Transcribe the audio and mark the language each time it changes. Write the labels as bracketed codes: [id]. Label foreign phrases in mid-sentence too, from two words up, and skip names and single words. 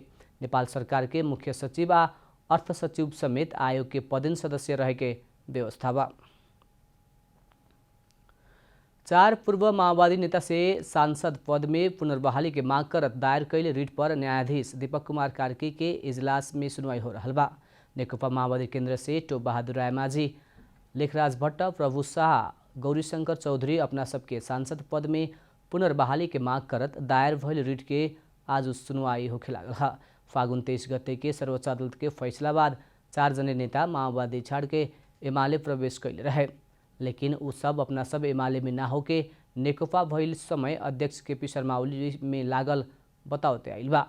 [bho] नेपाल सरकार के मुख्य सचिव आ अर्थ सचिव समेत आयोग के पदेन सदस्य रह के व्यवस्था बा। 4 पूर्व माओवादी नेता से सांसद पद में पुनर्बहाली के मांग करत दायर कैले रिट पर न्यायाधीश दीपक कुमार कार्की के इजलास में सुनवाई हो रहल बा। नेकपा माओवादी केंद्र से टोप बहादुर रायमाझी, लेखराज भट्ट, प्रभु शाह, गौरीशंकर चौधरी अपना सबके सांसद पद में पुनर्बहाली के मांग करत दायर भइल रिट के आज सुनवाई होखे लागल है। फागुन 23 गते के सर्वोच्च अदालत के फैसला बाद 4 जने नेता माओवादी छाड़ के एमाले प्रवेश कैले रहे, लेकिन उ सब अपना सब एमाले में ना होके नेकपा भइल समय अध्यक्ष केपी शर्मा ओली में लागल बताओते आइल बा।